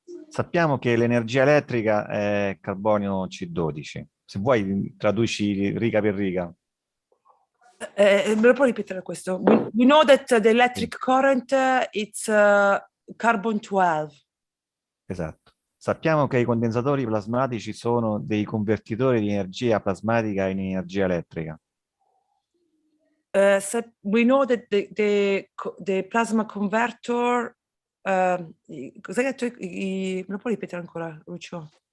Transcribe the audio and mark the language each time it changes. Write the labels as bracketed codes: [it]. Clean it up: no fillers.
[it] Sappiamo che l'energia elettrica è carbonio C12. Se vuoi traduci riga per riga. Me lo puoi ripetere questo? [en] We know that the electric current it's carbon 12. [it] Esatto. Sappiamo che i condensatori plasmatici sono dei convertitori di energia plasmatica in energia elettrica. [en] We know that the plasma converter [it] cos'è che tu, me lo puoi ripetere ancora, Lucio?